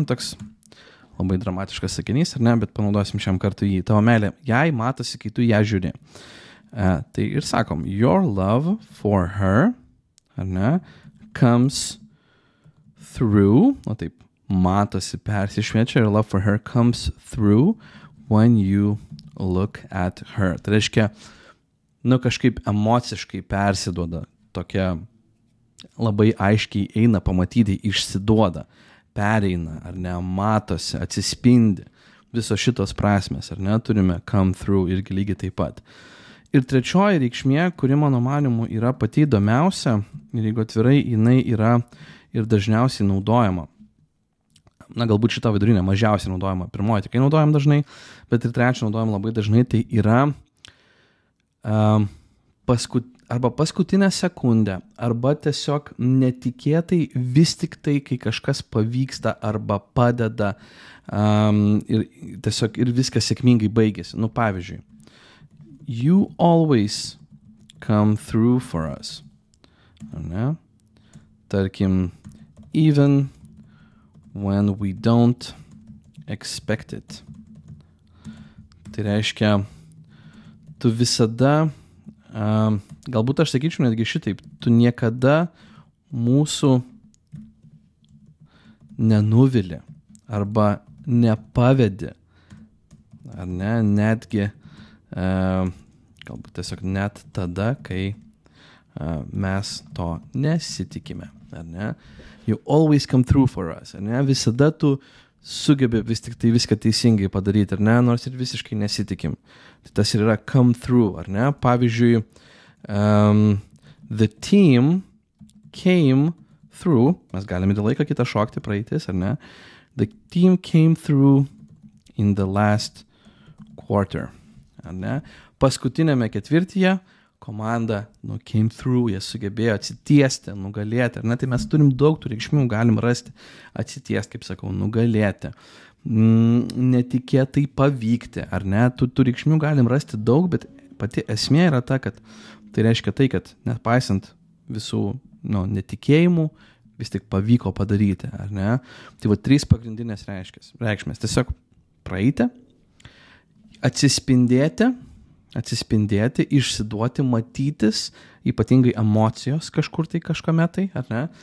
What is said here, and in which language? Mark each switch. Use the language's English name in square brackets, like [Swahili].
[Lithuanian] Toks labai dramatiškas sakinys, ar ne? Bet panaudosim šiam kartu jį. Tavo meilė, jai matosi, kai tu ją žiūri. Tai ir sakom, [English] your love for her, [Lithuanian] ar ne, [English] comes through, [Lithuanian] taip, matosi, persišviečia, [English] your love for her comes through when you look at her. [Lithuanian] Tai reiškia, kažkaip emociškai persiduoda, tokia labai aiškiai eina pamatyti, išsiduoda, pereina, ar ne, matosi, atsispindi. Visos šitos prasmės, ar ne, turime come through irgi lygiai taip pat. Ir trečioji reikšmė, kuri mano manimu yra pati įdomiausia, ir jeigu atvirai, jinai yra ir dažniausiai naudojama. Galbūt šita vidurinė mažiausiai naudojama, pirmoji tikrai naudojam dažnai, bet ir trečią naudojam labai dažnai, tai yra arba paskutinę sekundę, arba tiesiog netikėtai vis tik tai, kai kažkas pavyksta arba padeda ir tiesiog ir viskas sėkmingai baigėsi. Pavyzdžiui, [English] you always come through for us. [Lithuanian] Ar ne? Tarkim, [English] even when we don't expect it. [Lithuanian] Tai reiškia, tu visada, galbūt aš sakyčiau netgi šitaip, tu niekada mūsų nenuvili arba nepavedi, ar ne, netgi, galbūt tiesiog net tada, kai mes to nesitikime, ar ne? [English] You always come through for us, [Lithuanian] ar ne? Visada tu sugebi vis tik tai viską teisingai padaryti, ar ne? Nors ir visiškai nesitikim. Tai tas ir yra come through, ar ne? Pavyzdžiui, [English] the team came through, [Lithuanian] mes galime į laiką kitą šokti, praeitis, ar ne? [English] The team came through in the last quarter, [Lithuanian] ar ne? Paskutinėme ketvirtyje komanda came through, jie sugebėjo atsitiesti, nugalėti, ar ne, tai mes turim daug tų reikšmių, galim rasti atsitiesti, kaip sakau, nugalėti, netikėtai pavykti, ar ne, tų reikšmių galim rasti daug, bet pati esmė yra ta, kad tai reiškia tai, kad nepaisant visų netikėjimų, vis tik pavyko padaryti, ar ne, tai 3 pagrindinės reikšmės, tiesiog praeiti, atsispindėti, išsiduoti, matytis, ypatingai emocijos kažkur tai kažkame tai, ar ne?